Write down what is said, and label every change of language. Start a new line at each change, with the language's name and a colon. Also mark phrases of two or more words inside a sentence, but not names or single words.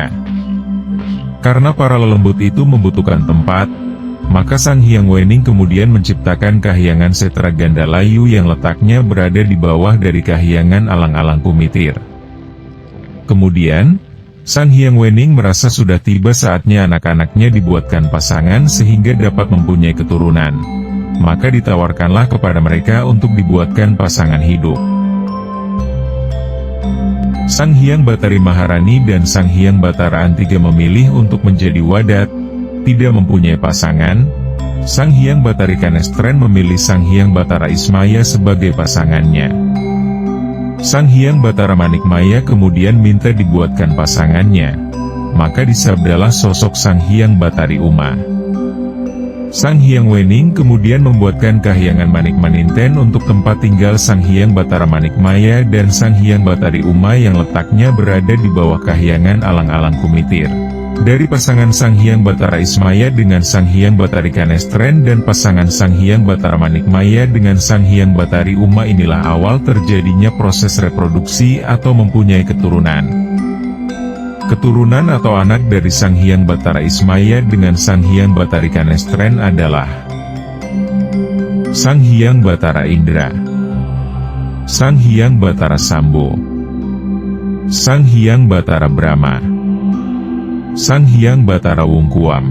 Indonesian: Karena para lelembut itu membutuhkan tempat, maka Sang Hyang Wening kemudian menciptakan Kahyangan Setra Gandalayu yang letaknya berada di bawah dari Kahyangan Alang-Alang Kumitir. Kemudian, Sang Hyang Wening merasa sudah tiba saatnya anak-anaknya dibuatkan pasangan sehingga dapat mempunyai keturunan. Maka ditawarkanlah kepada mereka untuk dibuatkan pasangan hidup. Sang Hyang Batari Maharani dan Sang Hyang Batara Antiga memilih untuk menjadi wadat, tidak mempunyai pasangan. Sang Hyang Batari Kanestren memilih Sang Hyang Batara Ismaya sebagai pasangannya. Sang Hyang Batara Manikmaya kemudian minta dibuatkan pasangannya. Maka disabdalah sosok Sang Hyang Batari Uma. Sang Hyang Wening kemudian membuatkan Kahyangan Manikmaninten untuk tempat tinggal Sang Hyang Batara Manikmaya dan Sang Hyang Batari Uma yang letaknya berada di bawah Kahyangan Alang-Alang Kumitir. Dari pasangan Sang Hyang Batara Ismaya dengan Sang Hyang Batari Kanestren dan pasangan Sang Hyang Batara Manikmaya dengan Sang Hyang Batari Uma inilah awal terjadinya proses reproduksi atau mempunyai keturunan. Keturunan atau anak dari Sang Hyang Batara Ismaya dengan Sang Hyang Batari Kanestren adalah Sang Hyang Batara Indra, Sang Hyang Batara Sambo, Sang Hyang Batara Brahma, Sang Hyang Batara Wungkuam,